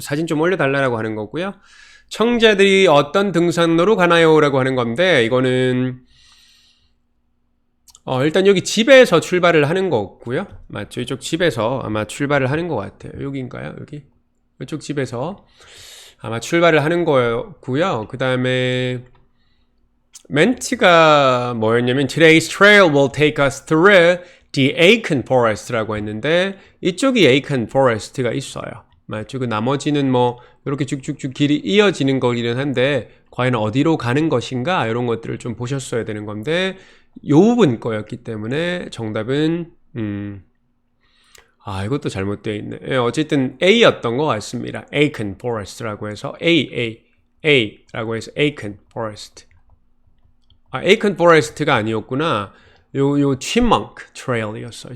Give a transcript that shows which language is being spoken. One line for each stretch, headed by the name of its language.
Korean: 사진 좀 올려달라고 하는 거고요. 청자들이 어떤 등산로로 가나요? 라고 하는 건데 이거는 일단 여기 집에서 출발을 하는 거고요. 맞죠? 이쪽 집에서 아마 출발을 하는 것 같아요. 여기인가요? 여기? 이쪽 집에서 아마 출발을 하는 거고요. 그 다음에 멘트가 뭐였냐면
English: Today's trail will take us through the Aiken Forest
Korean: 라고 했는데 이쪽이 Aiken Forest가 있어요. 맞죠? 그 나머지는 뭐 이렇게 쭉쭉쭉 길이 이어지는 거기는 한데 과연 어디로 가는 것인가 이런 것들을 좀 보셨어야 되는 건데 요 부분 거였기 때문에 정답은 이것도 잘못되어 있네. 어쨌든 A였던 것 같습니다. Aiken Forest라고 해서 A라고 해서 Aiken Forest. Aiken Forest가 아니었구나. 요 Chipmunk Trail이었어요.